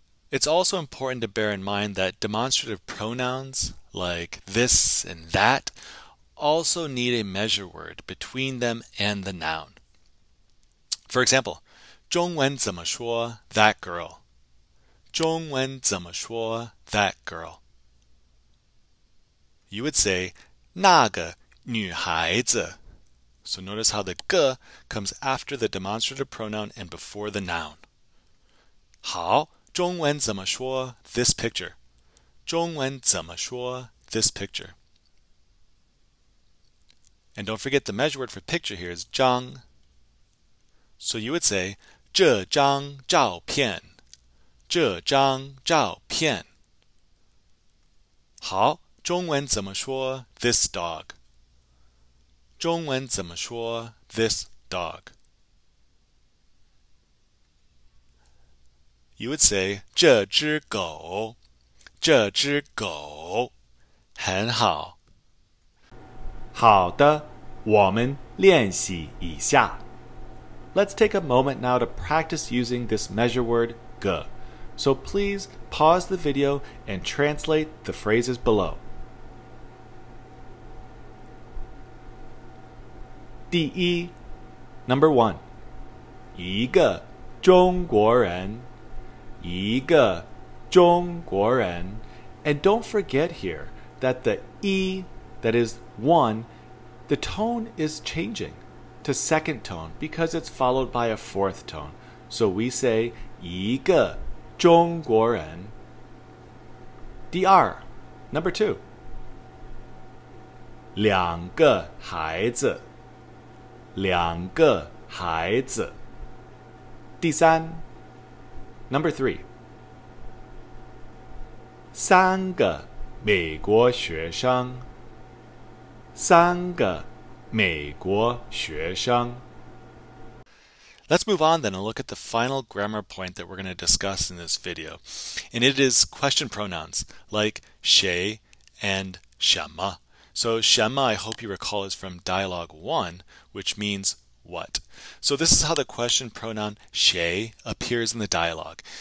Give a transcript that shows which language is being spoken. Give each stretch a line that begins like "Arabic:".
English: It's also important to bear in mind that demonstrative pronouns like this and that also need a measure word between them and the noun. For example,
Chinese: 中文怎么说
English: that girl?
Chinese: 中文怎么说
English: that girl? You would say
Chinese: 那个女孩子.
English: So notice how the 个 comes after the demonstrative pronoun and before the noun.
Chinese: 好，中文怎么说
English: this picture?
Chinese: 中文怎么说
English: this picture? And don't forget the measure word for picture here is 张. So you would say
Chinese: 这张照片，这张照片。好，中文怎么说
English: this dog?
Chinese: 中文怎么说
English: this dog? You would say
Chinese: 这只狗，这只狗。很好。好的，我们练习一下。
English: Let's take a moment now to practice using this measure word 个。 So please pause the video and translate the phrases below.
Chinese: 第一
English: Number 1.
Chinese: 一个中国人，一个中国人。
English: And don't forget here that the E, that is one, the tone is changing to second tone because it's followed by a fourth tone. So we say
Chinese: 一个中国人。第二
English: Number 2.
Chinese: 两个孩子，两个孩子。第三
English: Number 3.
Chinese: 三个美国学生，三个美国学生。
English: Let's move on then and look at the final grammar point that we're going to discuss in this video. And it is question pronouns like 谁 and 什么. So 什么, I hope you recall, is from dialogue 1, which means what. So this is how the question pronoun 谁 appears in the dialogue.